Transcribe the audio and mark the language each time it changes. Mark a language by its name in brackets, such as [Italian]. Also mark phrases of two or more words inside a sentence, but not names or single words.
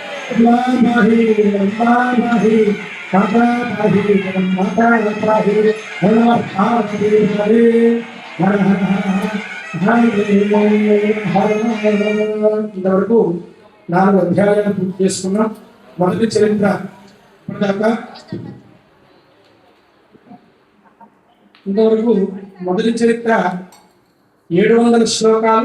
[Telugu] Mahi, Mahi, Tata Mahi, Mata Mahi, Hara Hari Hari, Hara ఇంతవరకు 4 అధ్యాయాలు పూర్తి చేసుకున్నాం. మొదటి చరిత్ర ఇప్పటిదాకా ఇంతవరకు మొదటి చరిత్ర 700 శ్లోకాలు.